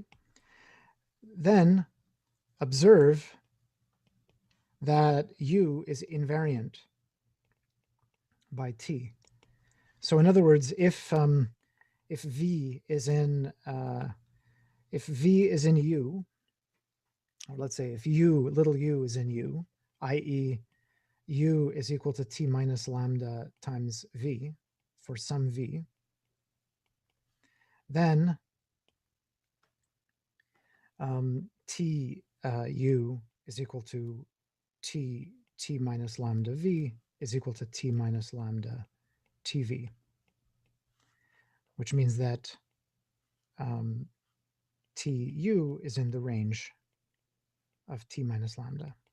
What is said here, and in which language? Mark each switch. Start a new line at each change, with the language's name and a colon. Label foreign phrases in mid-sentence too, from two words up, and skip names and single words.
English: Then observe that U is invariant by T. So in other words, if V is in U, or let's say if u, little u is in u, i.e. u is equal to t minus lambda times v for some v, then t u is equal to t minus lambda v is equal to t minus lambda tv, which means that tu is in the range of t minus lambda.